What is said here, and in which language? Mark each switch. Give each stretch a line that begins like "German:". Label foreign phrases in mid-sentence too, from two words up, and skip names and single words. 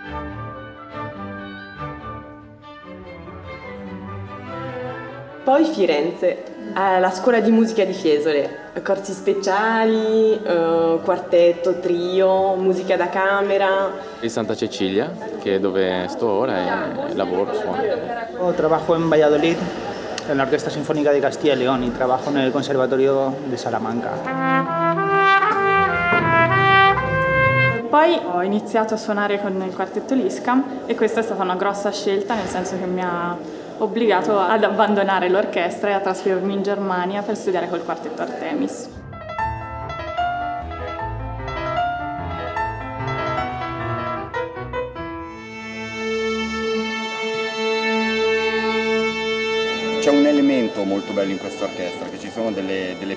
Italian: Poi Firenze, alla scuola di musica di Fiesole, corsi speciali, quartetto, trio, musica da camera. Di Santa Cecilia, che è dove sto ora e lavoro, suono.
Spanish: Yo trabajo en Valladolid, en la Orquesta Sinfónica de Castilla y León, y trabajo en el Conservatorio de Salamanca.
Italian: Poi ho iniziato a suonare con il quartetto Liscam e questa è stata una grossa scelta, nel senso che mi ha obbligato ad abbandonare l'orchestra e a trasferirmi in Germania per studiare col quartetto Artemis. C'è un elemento molto bello in questa orchestra, che ci sono delle